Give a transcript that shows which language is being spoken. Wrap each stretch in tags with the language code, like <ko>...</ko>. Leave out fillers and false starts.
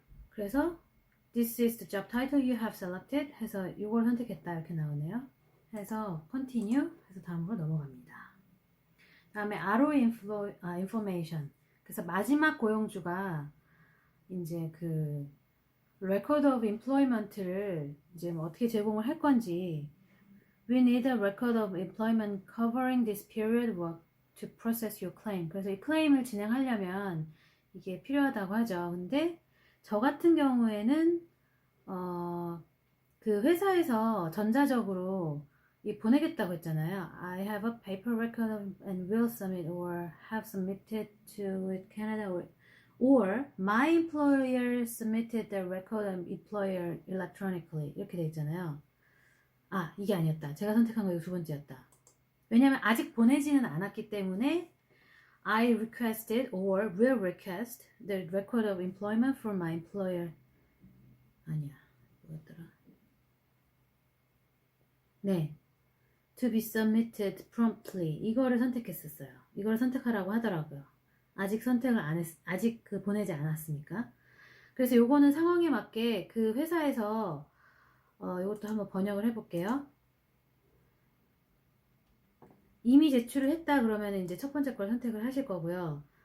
<en>그래서 This is the job title you have selected</en> <ko>해서 이걸 선택했다 이렇게 나오네요. 해서 continue 해서 다음으로 넘어갑니다. 다음에 ROE information. 그래서 마지막 고용주가 이제 그 record of employment를 이제 뭐 어떻게 제공을 할 건지</ko> <en>We need a record of employment covering this period work to process your claim.</en> <ko>그래서 이 클레임을 진행하려면 이게 필요하다고 하죠. 근데 저 같은 경우에는 그 회사에서 전자적으로 이 보내겠다고 했잖아요.</ko> <en>I have a paper record of, and will submit or have submitted to Canada or my employer submitted the record of employer electronically</en> <ko>이렇게 돼 있잖아요. 아, 이게 아니었다. 제가 선택한 거 이거 두 번째였다. 왜냐면 아직 보내지는 않았기 때문에</ko> <en>I requested or will request the record of employment for my employer.</en> <ko>아니야. 뭐였더라? 네.</ko> <en>To be submitted promptly.</en> <ko>이거를 선택했었어요. 이걸 선택하라고 하더라고요. 아직 선택을 안 했, 아직 그 보내지 않았으니까. 그래서 요거는 상황에 맞게 그 회사에서 이것도 한번 번역을 해볼게요. 이미 제출을 했다 그러면 이제 첫 번째 걸 선택을 하실 거고요.</ko>